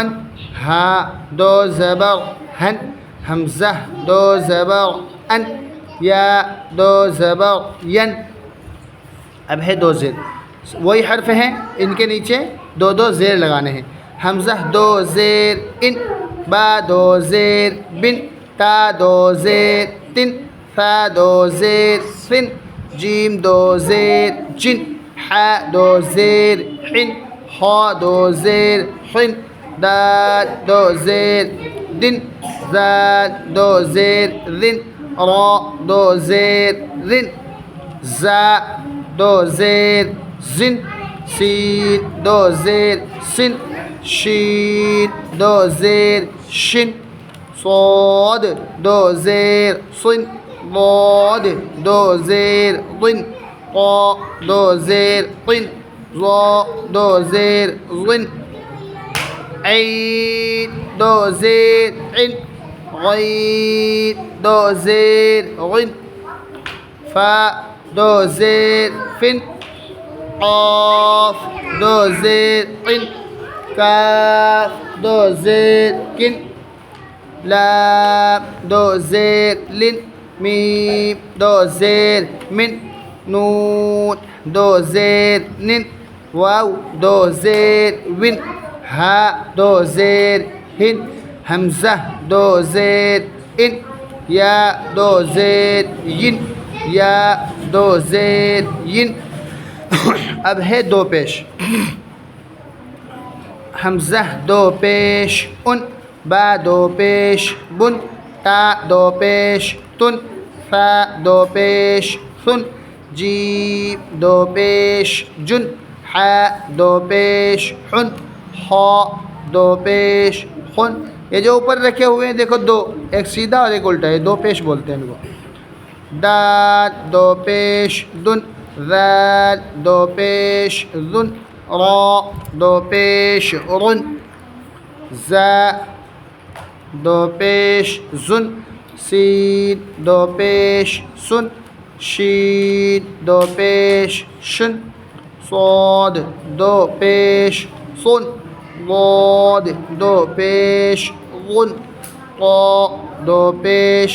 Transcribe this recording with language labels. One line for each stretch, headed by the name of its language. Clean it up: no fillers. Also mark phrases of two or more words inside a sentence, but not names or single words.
Urdu: ہا 2 زبر ہن. حمزہ 2 زبر ان. یا 2 زبر ین. اب ہے 2 زیر. وہی حرف ہیں، ان کے نیچے 2 زیر لگانے ہیں. حمزہ 2 زیر ان. با 2 زیر بن. تا 2 زیر تن. فا 2 زیر فن. جیم 2 زیر جن. حا 2 زیر حن. خا 2 زیر حن. دال دو زیر دن زال دو زیر رن را دو زیر رن زا دو زیر زن سین دو زیر سن شین دو زیر شن صاد دو زیر صن ضاد دو زیر ضن قا دو زیر طن ظا دو زیر ظن عين دو زير عن غين دو زير غن فاء دو زير فن قاف دو زير قن كاف دو زير كن لام دو زير لن ميم دو زير من نون دو زير نن واو دو زير ون ها دو زیر ہن حمزہ دو زیر ان یا دو زیر ین یا دو زیر ین اب ہے دو پیش حمزہ دو پیش ان با دو پیش بن تا دو پیش تن فا دو پیش ثن جیم دو پیش جن حا دو پیش حن خا دو پیش خن یہ جو اوپر رکھے ہوئے ہیں دیکھو دو ایک سیدھا اور ایک الٹا ہے دو پیش بولتے ہیں ان کو دال دو پیش دن ذال دو پیش ذن را دو پیش رن زا دو پیش زن سین دو پیش سن شین دو پیش شن صاد دو پیش صن ضاد دو پیش غن قا دو پیش